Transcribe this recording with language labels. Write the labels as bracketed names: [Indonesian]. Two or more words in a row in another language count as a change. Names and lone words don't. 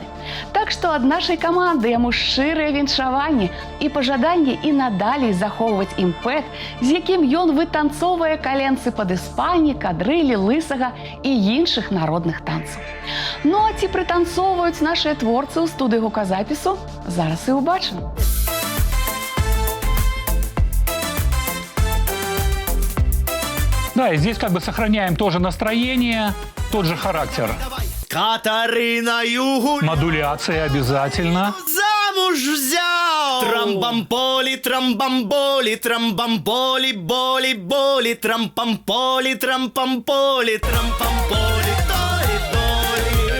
[Belarusian] Так што ад нашай каманды яму шчырыя віншаванні і пажаданні і надалей захоўваць імпэт, з якім ён вытанцоўвае каленцы пад іспані, кадрылі, лысага і іншых народных танцаў. Ну а ці прытанцоўваюць нашыя творцы ў студыі гуказапісу? Зараз і ўбачым. [Russian] Да, и здесь как бы сохраняем тоже настроение, тот же характер. Катариною гулял, Модуляция обязательно. замуж взял. Трамбамполи, трамбамболи, трамбамболи, боли, боли, трампамполи, трампамполи, трампамполи, доли, доли.